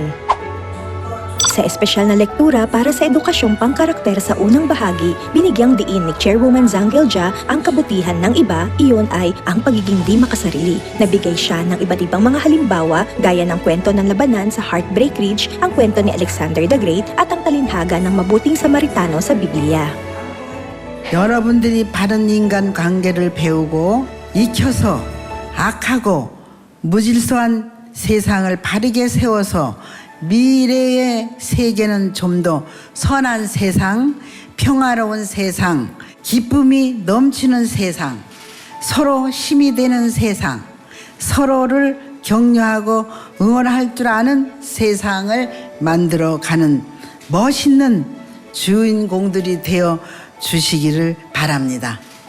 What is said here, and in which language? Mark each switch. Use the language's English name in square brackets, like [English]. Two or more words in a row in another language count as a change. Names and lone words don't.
[Filipino] Sa espesyal na lektura para sa edukasyong pangkarakter sa unang bahagi, binigyang diin ni Chairwoman Zhang Gilja ang kabutihan ng iba, iyon ay ang pagiging di makasarili. Nabigay siya ng iba't ibang mga halimbawa gaya ng kwento ng labanan sa Heartbreak Ridge, ang kwento ni Alexander the Great at ang talinhaga ng mabuting Samaritano sa Biblia. [Korean] 여러분들이 바른 인간 관계를 배우고 익혀서 악하고 무질서한 세상을 바르게 세워서 미래의 세계는 좀 더 선한 세상, 평화로운 세상, 기쁨이 넘치는 세상, 서로 힘이 되는 세상, 서로를 격려하고 응원할 줄 아는 세상을 만들어가는 멋있는 주인공들이 되어 주시기를 바랍니다.